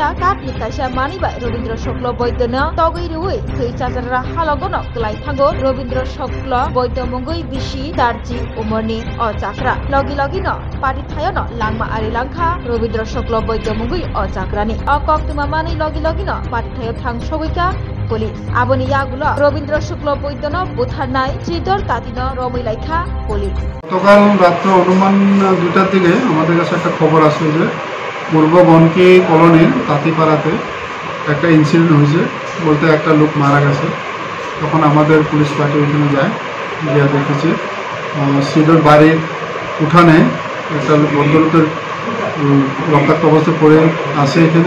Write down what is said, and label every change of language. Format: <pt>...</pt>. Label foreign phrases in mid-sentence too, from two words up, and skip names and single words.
<trp>काटनि काइसा मानिबाय रवीन्द्र शुक्ल वैद्यनो तगै रुवै थै चाचारा हालगन गलाय थांगो रवीन्द्र शुक्ल वैद्य मंगै बिसि दारजी उमरनि अ चाक्रा लगी लगिनो पार्टी थायनो लांमा आरि लांखा रवीन्द्र शुक्ल वैद्य मंगै अ चाक्रानि अ कक्तमा मानि लगी लगिनो पार्टी थाय थां सगैका पुलिस आबनि यागुलो रवीन्द्र शुक्ल वैद्यनो बुथारनाय श्रीधर तातिनो रमैलायखा पुलिस</trp> <bn>গতকাল রাত্রে অনুমান 2টার দিকে আমাদের কাছে একটা খবর আসে যে পূর্বগণকি কলোনির তাঁতিপাড়াতে একটা ইনসিডেন্ট হয়েছে বলতে একটা লোক মারা গেছে। তখন আমাদের পুলিশ পার্টি ওইখানে যায়, গিয়ে দেখেছি শ্রীধর বাড়ির উঠানে একটা ভদ্রলোকের রক্তাক্ত অবস্থায় পড়ে আসে এখানে।</bn>